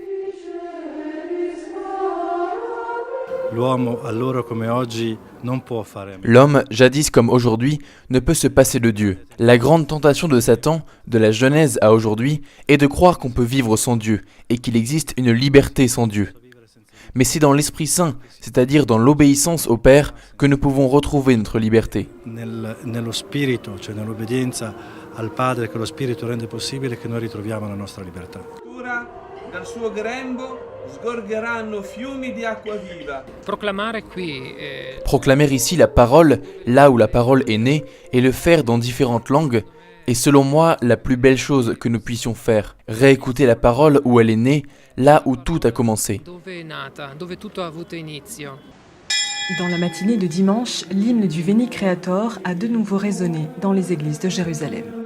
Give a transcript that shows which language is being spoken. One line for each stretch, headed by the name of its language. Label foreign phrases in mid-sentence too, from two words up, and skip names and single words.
French: L'homme, jadis comme aujourd'hui, ne peut se passer de Dieu. La grande tentation de Satan, de la Genèse à aujourd'hui, est de croire qu'on peut vivre sans Dieu et qu'il existe une liberté sans Dieu. Mais c'est dans l'Esprit Saint, c'est-à-dire dans l'obéissance au Père, que nous pouvons retrouver notre liberté.
Italian: Nello spirito, cioè nell'obbedienza al Padre che lo Spirito rende possibile che noi ritroviamo la nostra libertà. Dal suo grembo sgorgeranno fiumi di acqua viva.
French: Proclamer ici la parole, là où la parole est née, et le faire dans différentes langues, est selon moi la plus belle chose que nous puissions faire. Réécouter la parole où elle est née, là où tout a commencé. Dans la matinée de dimanche, l'hymne du Veni Creator a de nouveau résonné dans les églises de Jérusalem.